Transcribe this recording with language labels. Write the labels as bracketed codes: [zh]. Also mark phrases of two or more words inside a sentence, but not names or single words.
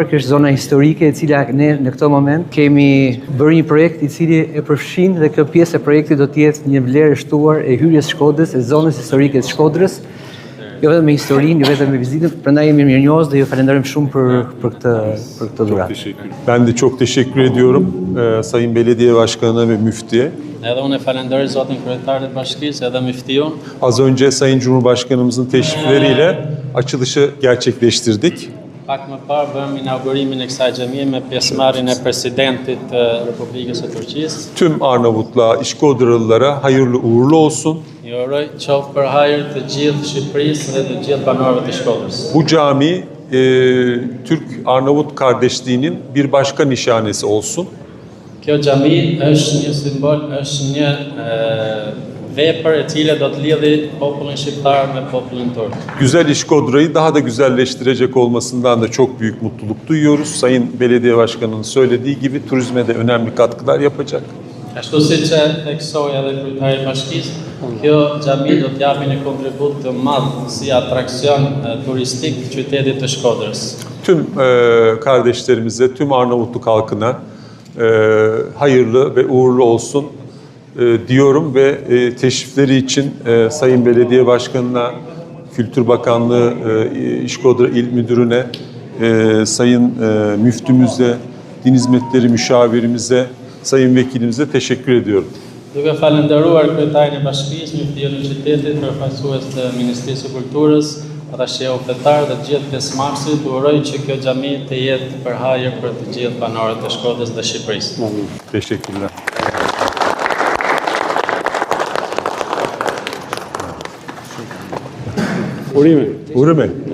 [sq] Kjo është zona historike e cila ne në këtë moment kemi bërë një projekt i cili e përfshin, dhe kjo pjesë e projektit do të jetë një vlerë e shtuar e hyrjes Shkodrës, e zonës historike të Shkodrës, jo vetëm me historinë, jo vetëm me vizitën, prandaj jemi mirënjohës dhe ju falenderojmë shumë për këtë dhuratë. [tr] Ben de çok teşekkür ediyorum Sayın Belediye Başkanı ve Müftü'ye. [sq] Edhe unë e falenderoj zotin kryetar të bashkisë edhe müftion. [tr] Az önce Sayın Cumhurbaşkanımızın teşrifleriyle açılışı gerçekleştirdik. [sq] Pak më parë bëm inaugurimin e kësaj xhamie me pjesëmarrjen e presidentit të Republikës së Turqisë. [tr] Tüm Arnavutluğa, İşkodralılara hayırlı uğurlu olsun. [sq] Ju uroj qoftë për hajër të gjithë Shqipërisë dhe të gjithë banorëve të Shkodrës. [tr] Bu cami Türk-Arnavut kardeşliğinin bir başka nişanesi olsun. [sq] Kjo xhami është një simbol, është një vepër e cila do të lidhi popullin shqiptar me popullin turk. [tr] Güzel İşkodra'yı daha da güzelleştirecek olmasından da çok büyük mutluluk duyuyoruz. Sayın Belediye Başkanı'nın söylediği gibi turizme de önemli katkılar yapacak. [sq] Ashtu siç e theksoi edhe kryetari i bashkisë, kjo xhami do të japë një kontribut të madh si atraksion turistik qytetit të Shkodrës. [tr] Tüm kardeşlerimize, tüm Arnavutluk halkına hayırlı ve uğurlu olsun diyorum ve teşrifleri için Sayın Belediye Başkanı'na, Kültür Bakanlığı, İşkodra İl Müdürü'ne, Sayın Müftümüze, Din Hizmetleri Müşavirimize, Sayın Vekilimize teşekkür ediyorum. [sq] Duke falenderuar kryetarin e bashkisë, muftion e qytetit, përfaqësues të Ministrisë së Kulturës, Atashi Udhëtar dhe gjithë pjesëmarrësit, uroj që kjo xhami të jetë për hajër për të gjithë banorët e Shkodrës dhe Shqipërisë. [tr] Teşekkürler. Urime.